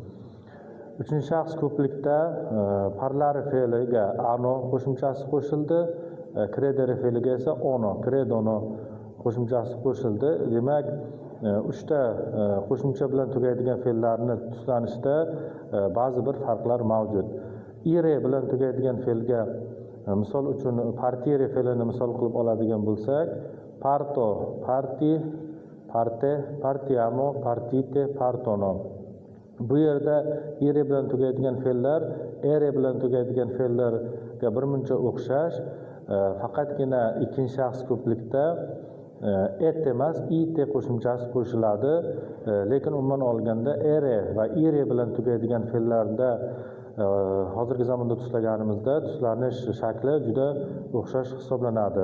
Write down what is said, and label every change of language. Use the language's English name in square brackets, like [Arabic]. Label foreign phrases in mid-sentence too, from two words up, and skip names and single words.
[Uzbek] Uchinchi shaxs ko'plikda parlare fe'liga ano qo'shimchasi qo'shildi, credere fe'liga esa [Italian] ono, credono [Uzbek] qo'shimchasi qo'shildi. Demak, uchta qo'shimcha bilan tugaydigan fe'llarni tuslanishda ba'zi bir farqlar mavjud. Ire bilan tugaydigan fe'lga misol uchun partire fe'lini misol qilib oladigan bo'lsak, [Italian] parto, parti, parte, partiamo, partite, partono. [Uzbek] Bu yerda ire bilan tugaydigan fe'llar ere bilan tugaydigan fe'llarga birmuncha o'xshash, faqatgina ikkinchi shaxs ko'plikda et emas, ite qo'shimchasi qo'shiladi. Lekin umuman olganda ere va ire bilan tugaydigan fe'llarda hozirgi zamonda tuslaganimizda tuslanish shakli juda o'xshash hisoblanadi.